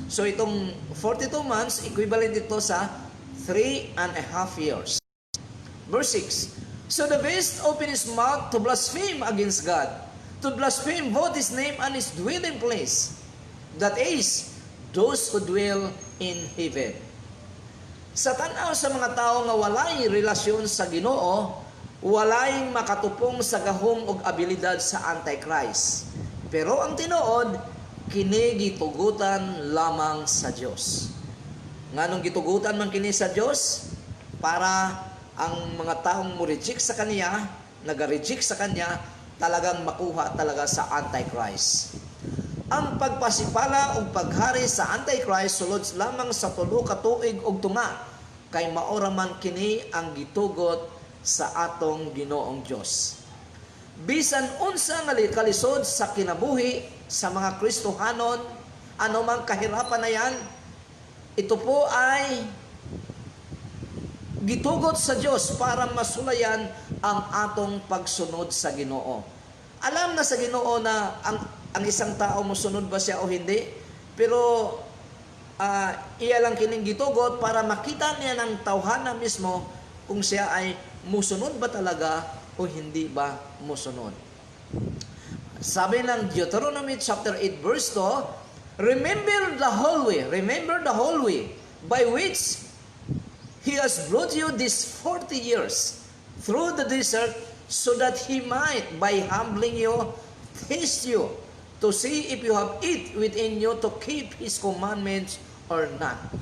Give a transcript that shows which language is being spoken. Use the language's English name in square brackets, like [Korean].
[Filipino] So itong 42 months, equivalent ito sa 3.5 years. [English] Verse 6, "So the beast opened his mouth to blaspheme against God, to blaspheme both his name and his dwelling place, that is, those who dwell in heaven." [Cebuano] Sa tanaw sa mga tao nga walay relasyon sa Ginoo, walay makatupong sa gahom og abilidad sa Antichrist. Pero ang tinuod, kini gitugutan lamang sa Dios. Nganong gitugutan man kini sa Dios? Para ang mga taong mo-reject sa kaniya, naga-reject sa kanya, talagang makuha talaga sa Antichrist. Ang pagpasipala o paghari sa Antichrist sulod lamang sa 3 ka tuig og tunga, kay maora man kini ang gitugot sa atong Ginoong Dios. Bisan unsa nga kalisod sa kinabuhi sa mga Kristohanon, [Filipino] ano mang kahirapan na yan, ito po ay [Cebuano] gitugot sa Dios para masulayan ang atong pagsunod sa Ginoo. Alam na sa Ginoo na ang isang tao musunod ba siya o hindi, pero iya lang kining gitugot para makita niya ng tawhana mismo kung siya ay musunod ba talaga o hindi ba musunod. [Filipino] Sabi ng [English] Deuteronomy chapter 8 verse 2, remember the whole way by which He has brought you these 40 years through the desert, so that He might, by humbling you, test you, to see if you have it within you to keep His commandments or not.